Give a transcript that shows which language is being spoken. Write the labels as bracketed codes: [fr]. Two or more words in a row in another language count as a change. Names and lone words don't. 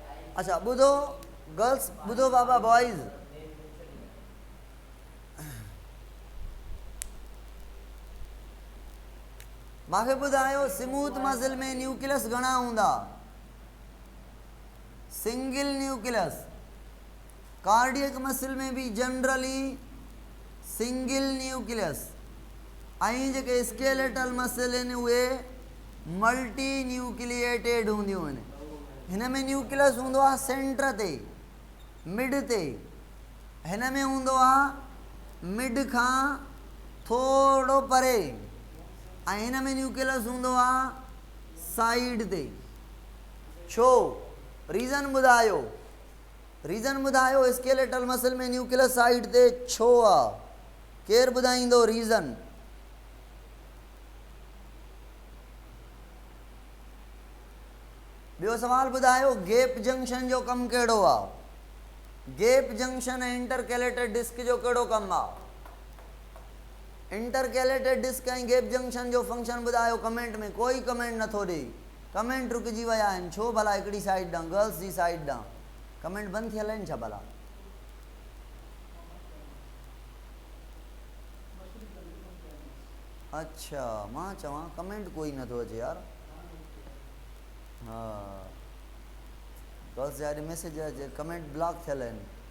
[sd] अच्छा ॿुधो गर्ल्स, ॿुधो बाबा बॉयज़, मूंखे ॿुधायो [en] smooth muscle [sd] में न्यूक्लियस घणा हूंदा? [en] single nucleus. cardiac muscle में भी generally single nucleus, [sd] ऐं जेके [en] skeletal muscle [sd] आहिनि उहे [en] multi nucleated [sd] हूंदियूं आहिनि। हिन में न्यूक्लियस हूंदो आहे सेंटर ते, मिड ते, हिन में हूंदो आहे मिड खां थोरो परे, ऐं हिन में न्यूक्लियस हूंदो आहे साइड ते। छो? रीज़न ॿुधायो, रीज़न ॿुधायो [en] skeletal muscle [sd] में न्यूक्लियस साइड ते छो आहे? केरु ॿुधाईंदो रीज़न? ॿियो सवाल ॿुधायो, [en] gap junction [sd] जो कमु कहिड़ो आहे? [en] gap junction [sd] ऐं [en] intercalated disc [sd] जो कहिड़ो कमु आहे? [en] intercalated disc [sd] ऐं [en] gap junction [sd] जो फंक्शन ॿुधायो कमेंट में। कोई कमेंट नथो ॾे, कमेंट रुकिजी विया आहिनि। छो भला? हिकिड़ी साइड ॾांहुं, गर्ल्स जी साइड ॾांहुं कमेंट बंदि थियल आहिनि छा भला? अच्छा, मां चवां कमेंट कोई नथो अचे यार। हा, गर्ल्स जा अॼु मैसेज अचे, [en] comment block [sd] थियल आहिनि।